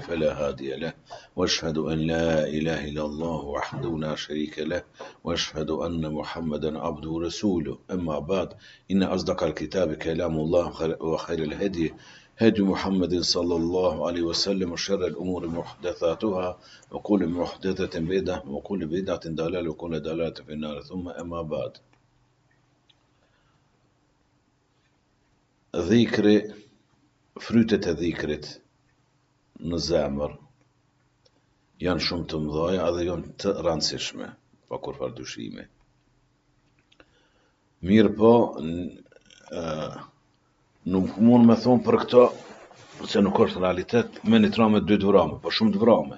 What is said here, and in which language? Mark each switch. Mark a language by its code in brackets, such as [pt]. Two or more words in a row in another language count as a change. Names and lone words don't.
[ar] فلا هادي له وأشهد أن لا إله إلا الله وحده لا شريك له وأشهد أن محمدا عبده ورسوله أما بعد إن أصدق الكتاب كلام الله وخير الهدي هدي محمد صلى الله عليه وسلم وشر الأمور محدثاتها وكل محدثة بدعة وكل بدعة ضلالة وكل ضلالة في النار ثم أما بعد [sq] dhikri, frytet e dhikrit në zemër janë shumë të mëdha dhe janë të rëndësishme, pa kurfar dyshimi. Mirë po, nuk mund me thonë për këto, se nuk është realitet, me një trame dy të vrame, po shumë të vrame.